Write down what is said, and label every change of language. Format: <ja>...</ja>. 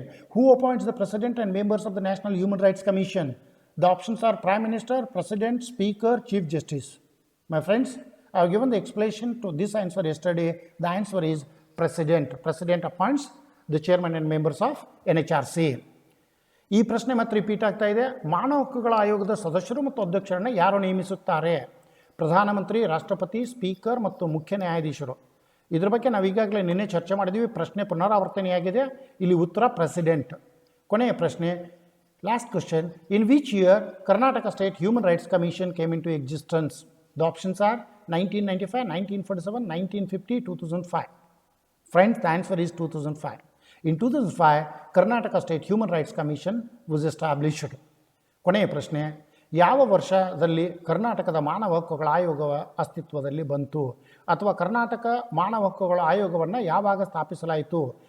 <en>Who appoints the president and members of the National Human Rights Commission? The options are Prime Minister, President, Speaker, Chief Justice. My friends, I have given the explanation to this answer yesterday. The answer is President. President appoints the chairman and members of NHRC.</en> <kn>ಈ ಪ್ರಶ್ನೆ ಮತ್ತೆ repeat ಆಗ್ತಾ ಇದೆ. ಮಾನವ ಹಕ್ಕುಗಳ ಆಯೋಗದ ಸದಸ್ಯರು ಮತ್ತು ಅಧ್ಯಕ್ಷರನ್ನು ಯಾರು ನೇಮಿಸುತ್ತಾರೆ? ಪ್ರಧಾನಮಂತ್ರಿ, ರಾಷ್ಟ್ರಪತಿ, ಸ್ಪೀಕರ್ ಮತ್ತು ಮುಖ್ಯ ನ್ಯಾಯಾಧೀಶರು. ಇದ್ರ ಬಗ್ಗೆ ನಾವು ಈಗಾಗಲೇ ನಿನ್ನೆ ಚರ್ಚೆ ಮಾಡಿದ್ದೀವಿ. ಪ್ರಶ್ನೆ ಪುನರಾವರ್ತನೆಯಾಗಿದೆ. ಇಲ್ಲಿ ಉತ್ತರ ಪ್ರೆಸಿಡೆಂಟ್. ಕೊನೆಯ ಪ್ರಶ್ನೆ,</kn> <en>Last question, in which year Karnataka state human rights commission came into existence? The options are 1995, 1947, 1950, 2005. Friends, the answer is 2005. In 2005, Karnataka State Human Rights Commission was established.</en> <kn>ಕೊನೆಯ ಪ್ರಶ್ನೆ, ಯಾವ ವರ್ಷದಲ್ಲಿ ಕರ್ನಾಟಕದ ಮಾನವ ಹಕ್ಕುಗಳ ಆಯೋಗ ಅಸ್ತಿತ್ವದಲ್ಲಿ ಬಂತು? ಅಥವಾ ಕರ್ನಾಟಕ ಮಾನವ ಹಕ್ಕುಗಳ ಆಯೋಗವನ್ನು ಯಾವಾಗ ಸ್ಥಾಪಿಸಲಾಯಿತು?</kn>